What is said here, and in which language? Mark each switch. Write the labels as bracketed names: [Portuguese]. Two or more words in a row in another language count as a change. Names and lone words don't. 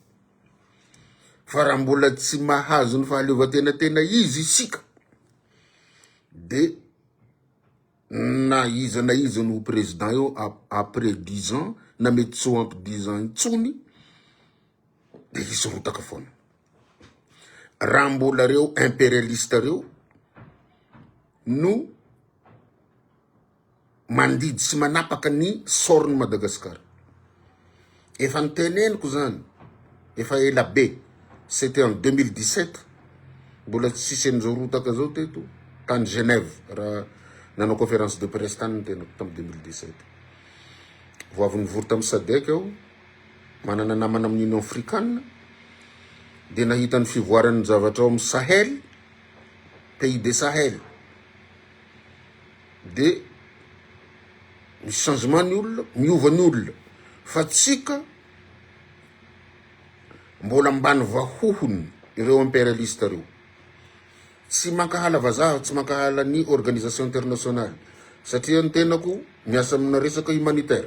[Malagasy] Fa raha mbola tsy mahazo ny fahaleovan-tena izy isika, de na iza no président io après 10 ans, na mety tsy ho ampy 10 ans intsony, de izy rotaka foana. Raha mbola reo impérialiste reo no mandidy sy manapaka ny sorony Madagasikara. Efa niteneniko zany, efa ela be, [French] c'était en 2017, [Malagasy] mbola tsy sisy an'izao rotaka zao teto, tany Genève, raha nanao [French] conférence de presse [Malagasy] tany tenako tamy 2017. Voavy nivory tamy SADC aho, manana namana amin'ny Union africaine, de nahita ny fivoaran'ny zavatra ao amin'ny Sahel, [French] pays de Sahel. [Malagasy] De misy changement ny olona, miova ny olona, fa tsika mbola mbany vahohony ireo impérialiste reo. Tsy mankahala vazaha, tsy mankahala ny [French] organisation internationale, [Malagasy] satria ny tenako miasa amina resaka humanitaire.